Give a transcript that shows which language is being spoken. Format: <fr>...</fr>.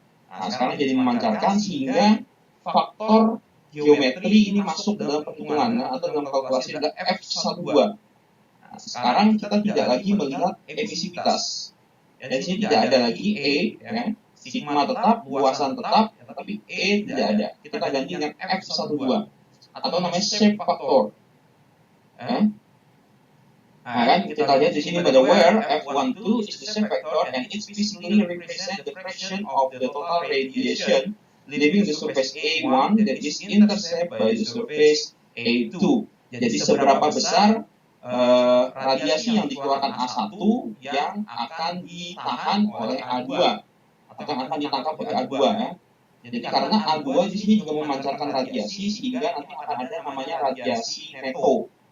<id>Nah, sekarang jadi memancarkan sehingga faktor geometri ini masuk dalam perhitungan atau dalam kalkulasi adalah F12. Nah, sekarang kita tidak lagi melihat emisivitas. Di sini tidak ada lagi E, sigma tetap, luasan tetap, tapi E tidak ada. Kita ganti dengan F12 atau namanya shape factor. Nah kan, kita lihat di sini pada</id> <en>where f12 is the shape vector and it physically represents the fraction of the total radiation leaving the surface A1 that is intercepted by the surface A2.</en> <id>Jadi seberapa besar radiasi yang dikeluarkan A1 yang akan ditahan oleh A2 atau yang akan ditangkap oleh A2 ya. Jadi karena A2 di sini juga memancarkan radiasi sehingga nanti akan ada namanya radiasi neto.</id>